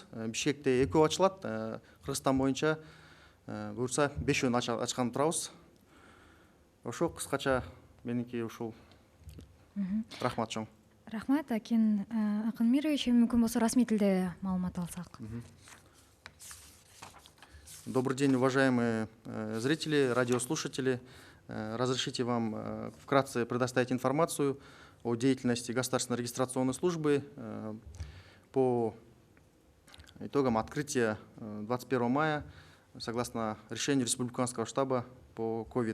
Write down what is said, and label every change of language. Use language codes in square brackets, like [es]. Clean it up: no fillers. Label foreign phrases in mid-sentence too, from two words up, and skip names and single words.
[ky] Бишкекте 2 ачылат. Кыргызстан боюнча буюрса 5 ачкан турабыз. Ошо кыскача меники ушул. Рахмат чоң. Рахмат, Акин Мирович, мүмкүн болсо расмий тилде маалымат алсак. [ru] Добрый день, уважаемые зрители, радиослушатели. Разрешите вам вкратце предоставить информацию о деятельности Государственной регистрационной службы по итогам открытия 21 мая согласно решению Республиканского штаба по COVID.